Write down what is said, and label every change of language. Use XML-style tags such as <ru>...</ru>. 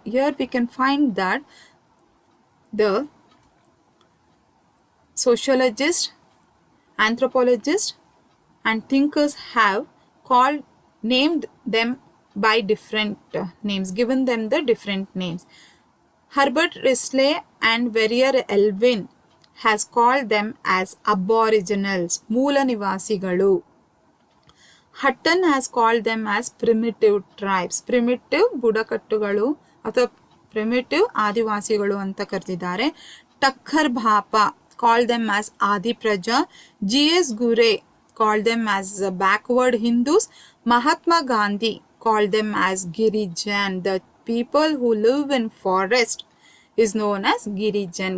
<en>Here we can find that the sociologists, anthropologists and thinkers have named them by different names, given them the different names. Herbert Risley and Verrier Elwin has called them as aboriginals,</en> <kn>ಮೂಲ ನಿವಾಸಿಗಳು.</kn> <en>Hutton has called them as primitive tribes.</en> <kn>primitive ಬುಡಕಟ್ಟುಗಳು ಅಥವಾ primitive ಆದಿವಾಸಿಗಳು ಅಂತ ಕರೆದಿದ್ದಾರೆ.</kn> <en>Thakkar Bapa called them as Adi Praja. G.S. Gure called them as backward Hindus. Mahatma Gandhi called them as Girijan. The people who live in forest is known as Girijan.</en>